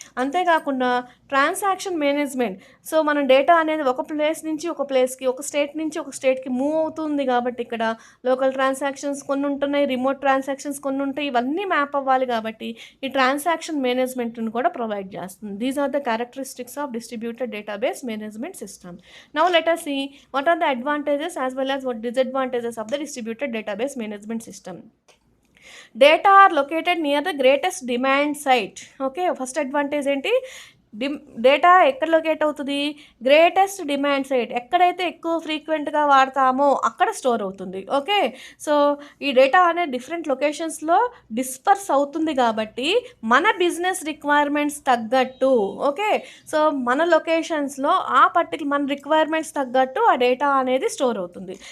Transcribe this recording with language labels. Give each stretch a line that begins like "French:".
Telugu: అంతేకాకుండా transaction management, so మనం data అనేది ఒక ప్లేస్ నుంచి ఒక ప్లేస్కి, ఒక స్టేట్ నుంచి ఒక స్టేట్కి మూవ్ అవుతుంది కాబట్టి ఇక్కడ లోకల్ ట్రాన్సాక్షన్స్ కొన్ని ఉంటున్నాయి, రిమోట్ ట్రాన్సాక్షన్స్ కొన్ని ఉంటాయి, ఇవన్నీ మ్యాప్ అవ్వాలి కాబట్టి ఈ ట్రాన్సాక్షన్ మేనేజ్మెంట్ని కూడా ప్రొవైడ్ చేస్తుంది.
English: These are the characteristics of distributed database management system. Now let us see what are the advantages as well as what disadvantages of the distributed database management system. Data are located near the greatest demand site.
Telugu: Okay, first advantage ఏంటి? Data ఎక్కడ locate అవుతుంది? Greatest demand site, ఎక్కడైతే ఎక్కువ ఫ్రీక్వెంట్గా వాడతామో అక్కడ store అవుతుంది. Okay, so ఈ data అనేది డిఫరెంట్ లొకేషన్స్లో డిస్పర్స్ అవుతుంది కాబట్టి మన బిజినెస్ రిక్వైర్మెంట్స్ తగ్గట్టు, ఓకే, సో మన లొకేషన్స్లో మన రిక్వైర్మెంట్స్ తగ్గట్టు ఆ డేటా అనేది స్టోర్ అవుతుంది.